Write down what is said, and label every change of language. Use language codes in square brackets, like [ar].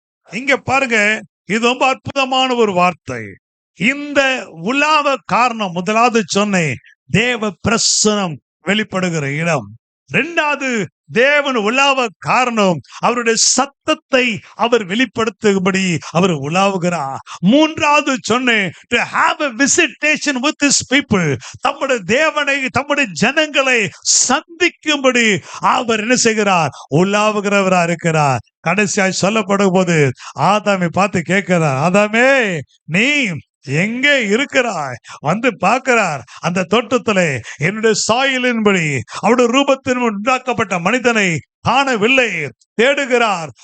[ta] இங்க பாருங்க, இது ரொம்ப அற்புதமான ஒரு வார்த்தை. இந்த உலாவ காரணம் முதலாவது சொன்னேன், தேவ பிரசனம் வெளிப்படுகிற இடம். இரண்டாவது, தேவன் உலாவ காரணம் அவருடைய சத்தத்தை அவர் வெளிப்படுத்தும்படி அவர் உலாவுகிறார். மூன்றாவது சொன்னேன், [en] to have a visitation with his people. [ta] தம்முடைய தேவனை, தம்முடைய ஜனங்களை சந்திக்கும்படி அவர் என்ன செய்கிறார்? உலாவுகிறவரா இருக்கிறார். கடைசியாய் சொல்லப்படும் போது ஆதாமை பார்த்து கேட்கிறார், ஆதாமே நீ எங்கே இருக்கிறாய்? வந்து பார்க்கிறார். அந்த தோட்டத்திலே என்னுடைய சாயலின்படி அவருடைய ரூபத்தின் உண்டாக்கப்பட்ட மனிதனை காணவில்லை. தேடுகிறார்.